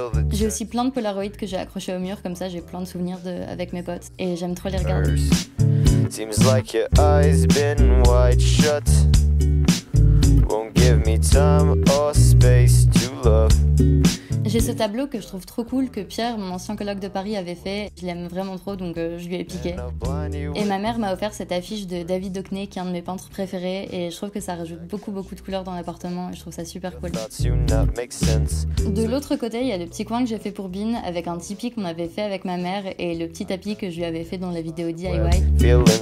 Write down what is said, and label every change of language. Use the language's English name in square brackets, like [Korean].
[French] J'ai aussi plein de Polaroids que j'ai accrochés au mur, comme ça j'ai plein de souvenirs avec mes potes et j'aime trop les regarder. [English] Seems like your eyes been wide shut. Won't give me time or space to love. [French] J'ai ce tableau que je trouve trop cool que Pierre, mon ancien coloc de Paris, avait fait. Je l'aime vraiment trop donc je lui ai piqué. Et ma mère m'a offert cette affiche de David Hockney qui est un de mes peintres préférés et je trouve que ça rajoute beaucoup de couleurs dans l'appartement et je trouve ça super cool. De l'autre côté, il y a le petit coin que j'ai fait pour Bean avec un tipi qu'on avait fait avec ma mère et le petit tapis que je lui avais fait dans la vidéo DIY.